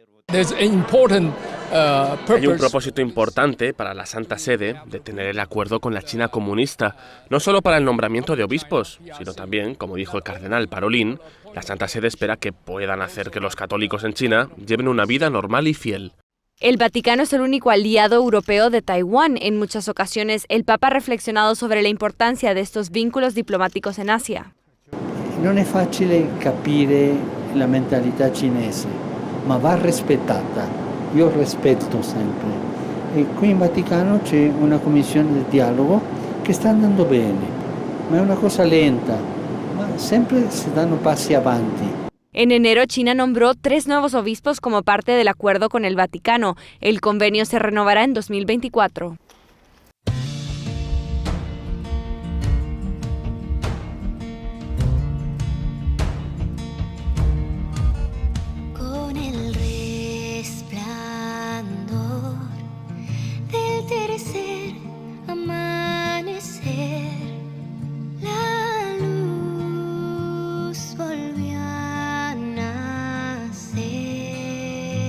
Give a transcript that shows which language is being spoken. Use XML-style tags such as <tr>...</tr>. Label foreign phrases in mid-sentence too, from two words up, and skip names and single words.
<es>Hay un propósito importante para la Santa Sede de tener el acuerdo con la China comunista, no solo para el nombramiento de obispos, sino también, como dijo el cardenal Parolin, la Santa Sede espera que puedan hacer que los católicos en China lleven una vida normal y fiel. El Vaticano es el único aliado europeo de Taiwán. En muchas ocasiones, el Papa ha reflexionado sobre la importancia de estos vínculos diplomáticos en Asia.</es> <it>Non è facile capire la mentalità cinese, ma va rispettata. Io rispetto sempre. E qui in Vaticano c'è una commissione di dialogo che sta andando bene, ma è una cosa lenta, ma sempre si danno passi avanti.</it> <es>En enero, China nombró 3 nuevos obispos como parte del acuerdo con el Vaticano. El convenio se renovará en 2024. Con el resplandor del tercer amanecer, la luz volvió a nacer.</es>